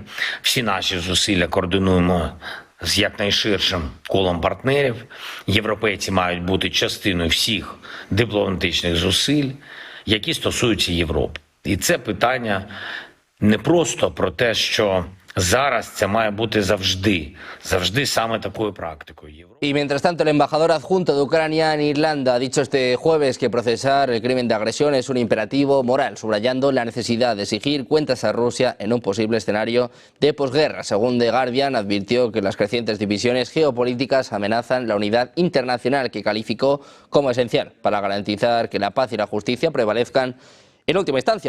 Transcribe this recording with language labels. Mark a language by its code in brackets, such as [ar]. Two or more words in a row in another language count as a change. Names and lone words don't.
[uk] Всі наші зусилля координуємо з якнайширшим колом партнерів. Європейці мають бути частиною всіх дипломатичних зусиль, які стосуються Європи. І це питання не просто про те, що зараз це має бути завжди саме такою практикою. [es] Y mientras tanto, el embajador adjunto de Ucrania en Irlanda ha dicho este jueves que procesar el crimen de agresión es un imperativo moral, subrayando la necesidad de exigir cuentas a Rusia en un posible escenario de posguerra. Según The Guardian, advirtió que las crecientes divisiones geopolíticas amenazan la unidad internacional, que calificó como esencial para garantizar que la paz y la justicia prevalezcan en última instancia.